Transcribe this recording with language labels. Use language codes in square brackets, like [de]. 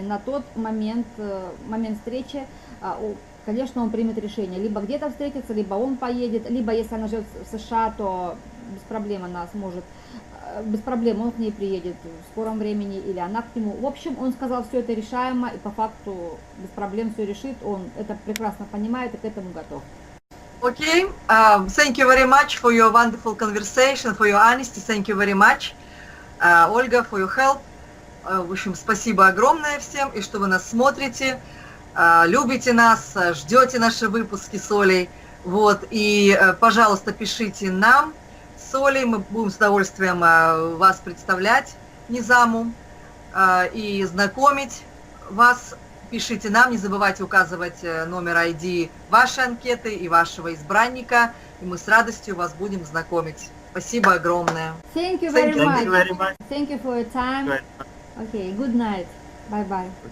[ru] На тот момент встречи, конечно, он примет решение, либо где-то встретиться, либо он поедет, либо если она живет в США, то без проблем она сможет, без проблем он к ней приедет в скором времени, или она к нему. В общем, он сказал, все это решаемо, и по факту без проблем все решит, он это прекрасно понимает и к этому готов. [en] Okay, thank you very much for your wonderful conversation, for your honesty, thank you very much, Ольга, for your help. [ru] В общем, спасибо огромное всем, и что вы нас смотрите, любите нас, ждете наши выпуски с Олей. Вот, и, пожалуйста, пишите нам с Олей, мы будем с удовольствием вас представлять Низаму и знакомить вас. Пишите нам, не забывайте указывать номер ID вашей анкеты и вашего избранника, и мы с радостью вас будем знакомить. Спасибо огромное. [en] Thank you very much. Thank you for your time. Okay, good night. Bye bye.